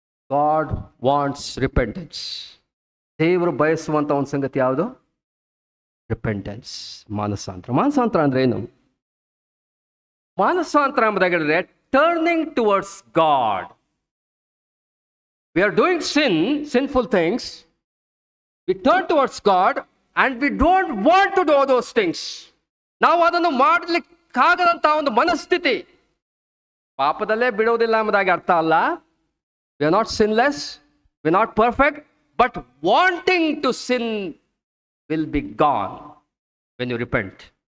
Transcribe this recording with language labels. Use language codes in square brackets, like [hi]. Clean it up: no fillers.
[en] God wants repentance. [kn] ದೇವರು ಬಯಸುವಂತ ಒಂದು ಸಂಗತಿ ಯಾವುದು? ರಿಪೆಂಟೆನ್ಸ್, ಮಾನಸಾಂತರ. ಮಾನಸಾಂತರ ಅಂದ್ರೆ ಏನು? ಮಾನಸಾಂತರ ಎಂಬುದಾಗಿದ್ರೆ [en] Turning towards God. We are doing sinful things. We turn towards God and we don't want to do those things. [kn] ನಾವು ಅದನ್ನು ಮಾಡಲಿಕ್ಕಾಗದಂತ ಒಂದು ಮನಸ್ಥಿತಿ. ಪಾಪದಲ್ಲೇ ಬಿಡುವುದಿಲ್ಲ ಎಂಬುದಾಗಿ ಅರ್ಥ ಅಲ್ಲ. [en] We are not sinless, we are not perfect, but wanting to sin will be gone when you repent.